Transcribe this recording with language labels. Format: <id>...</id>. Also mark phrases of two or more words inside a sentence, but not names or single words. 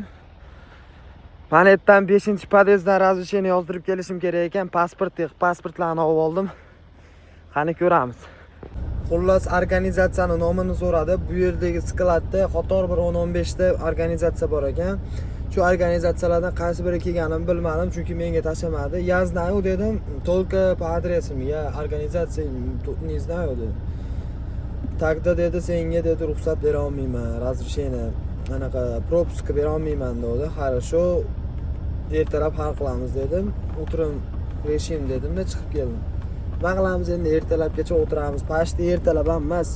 <uz>Mana yerdan 5-podyezddan razрешение yozdirib kelishim kerak ekan, pasportlarni olib oldim. Qani ko'ramiz. Xullas organizatsiyani nomini so'radi. Bu yerdagi skladda qator bir 10-15 ta organizatsiya bor ekan. Shu organizatsiyalardan qaysi biri kelganimni bilmadim, chunki menga tashlamadi.</uz> <ru>Я знаю dedim, только по адресам. Я организации не знаю dedim.</ru> <uz>Taqda dedi, senga dedi ruxsat bera olmayman, razрешение, anaqa пропуск bera olmayman dedi. Хорошо, ertalab hal qilamiz dedim. O'tirim rejim dedim-da, chiqib keldim. Nima qilamiz endi, ertalabgacha o'tiramiz. Pashti ertalab ham emas.</uz>